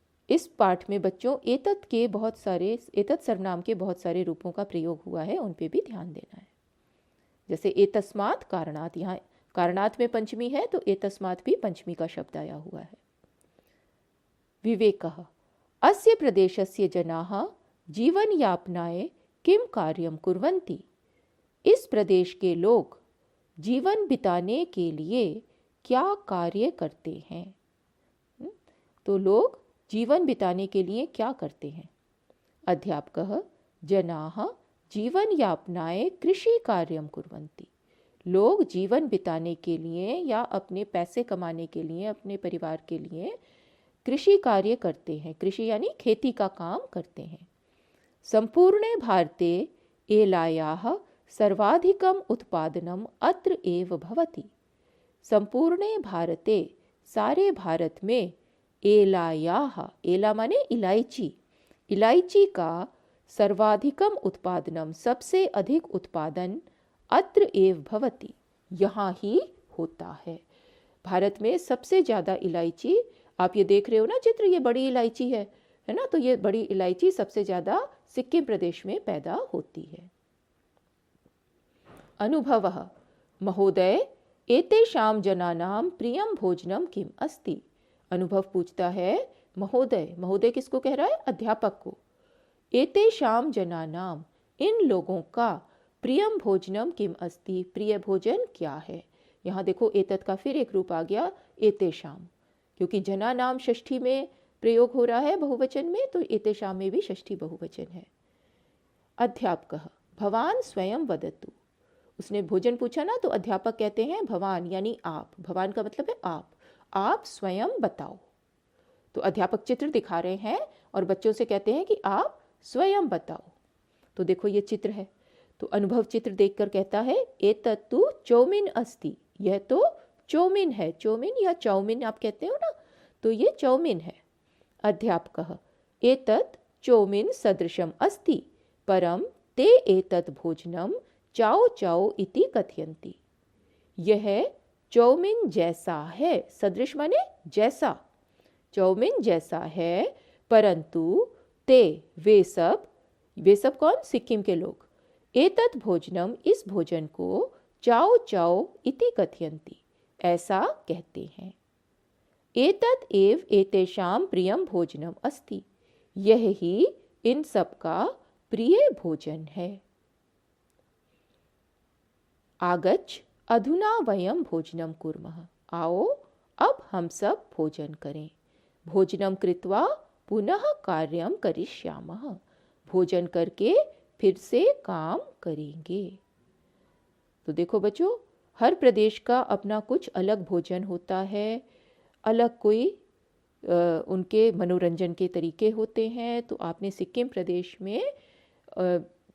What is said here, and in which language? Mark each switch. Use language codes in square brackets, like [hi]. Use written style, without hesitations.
[hi] इस पाठ में बच्चों एतत् सर्वनाम के बहुत सारे रूपों का प्रयोग हुआ है, उन पे भी ध्यान देना है। जैसे एतस्मात् कारणात्, यहाँ कारणात् में पंचमी है तो एतस्मात् भी पंचमी का शब्द आया हुआ है। [sa] विवेकः, अस्य प्रदेशस्य जनाः जीवन यापनाय किम कार्यम कुर्वन्ति। [hi] इस प्रदेश के लोग जीवन बिताने के लिए क्या कार्य करते हैं। तो लोग जीवन बिताने के लिए क्या करते हैं। [sa] अध्यापकः, जनाः जीवन यापनाय कृषि कार्यम कुर्वन्ति। [hi] लोग जीवन बिताने के लिए या अपने पैसे कमाने के लिए, अपने परिवार के लिए कृषि कार्य करते हैं। कृषि यानी खेती का काम करते हैं। [sa] संपूर्णे भारते एलायाः सर्वाधिकम उत्पादनम अत्र एव भवति। संपूर्णे भारते, [hi] सारे भारत में, एलायाः, एला माने इलायची, इलायची का [sa] सर्वाधिकम उत्पादनम, [hi] सबसे अधिक उत्पादन, [sa] अत्र एव भवति, [hi] यहाँ ही होता है। भारत में सबसे ज़्यादा इलायची, आप ये देख रहे हो ना चित्र, ये बड़ी इलायची है ना। तो ये बड़ी इलायची सबसे ज़्यादा सिक्किम प्रदेश में पैदा होती है। [sa] अनुभवः, महोदय एतेषां जनानां प्रियं भोजनं किम अस्ति। [hi] अनुभव पूछता है, महोदय, महोदय किसको कह रहा है, अध्यापक को। [sa] एतेषां जनानां, [hi] इन लोगों का, [sa] प्रियम भोजनम किम अस्ति, [hi] प्रिय भोजन क्या है। यहाँ देखो एतत् का फिर एक रूप आ गया, एतेषां, क्योंकि जनानां षष्ठी में प्रयोग हो रहा है बहुवचन में, तो एतेषां में भी षष्ठी बहुवचन है। [sa] अध्यापकः, भवान स्वयं वदतु। [hi] उसने भोजन पूछा ना, तो अध्यापक कहते हैं भवान यानी आप, भवान का मतलब है आप स्वयं बताओ। तो अध्यापक चित्र दिखा रहे हैं और बच्चों से कहते हैं कि आप स्वयं बताओ। तो देखो ये चित्र है, तो अनुभव चित्र देखकर कहता है, [sa] एतत्तु चौमिन अस्ति, [hi] यह तो चौमिन है। चौमिन या चाउमिन आप कहते हो ना, तो ये चौमिन है। [sa] अध्यापकः, एतत् चौमिन सदृशम अस्ति, परम ते एतत् भोजनम चाओ चाओ इति कथयन्ति। [hi] यह चौमिन जैसा है, सदृश माने जैसा, चौमिन जैसा है, परंतु ते, वे सब कौन, सिक्किम के लोग, [sa] एतत् भोजनम, [hi] इस भोजन को, [sa] चाओ चाओ इति कथयन्ति, [hi] ऐसा कहते हैं। [sa] एतत् एव एतेषां प्रियम भोजनम अस्ति, [hi] यह ही इन सब का प्रिय भोजन है। [sa] आगच्छ अधुना वयं भोजनं कुर्मः। [hi] आओ अब हम सब भोजन करें। [sa] भोजनं कृत्वा पुनः कार्यं करिष्यामः। [hi] भोजन करके फिर से काम करेंगे। तो देखो बच्चों, हर प्रदेश का अपना कुछ अलग भोजन होता है, अलग कोई उनके मनोरंजन के तरीके होते हैं। तो आपने सिक्किम प्रदेश में